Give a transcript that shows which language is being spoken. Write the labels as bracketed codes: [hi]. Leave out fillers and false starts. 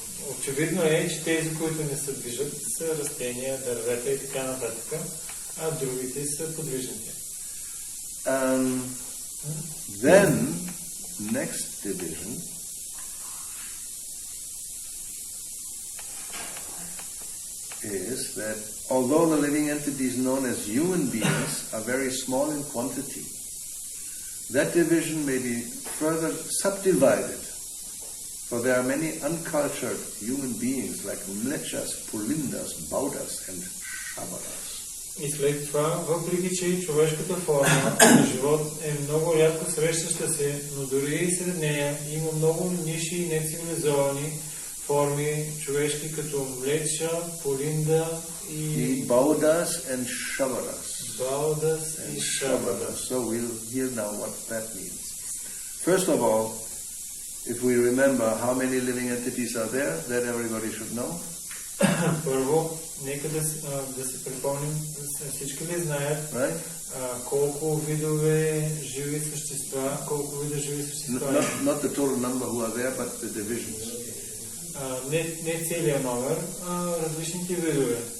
[bg] Очевидно е, че тези, които не се движат, са растения, дървета и така нататък, а другите са подвижните. [en] Then, next division is that although the living entities known as human beings are very small in quantity, that division may be further subdivided, for there are many uncultured human beings like mlechas, pulindas, baudas and shabaras. [bg] И след това, въпреки че човешката форма на живот е много рядко срещаща се, но дори и сред нея има много ниши и нецивилизовани форми човешки, като млеча, полинда и [en] baudas and shabaras. [bg] Баудас и шабадас. [en] So we'll hear now what that means. First of all, if we remember how many living entities are there, that everybody should know. [bg] Първо, нека да се припомним, всички ли знаят колко видове живи същества, колко вида живи същества. [en] Not the total number who are there, but the divisions. [bg] Не целият номер, а различните видове.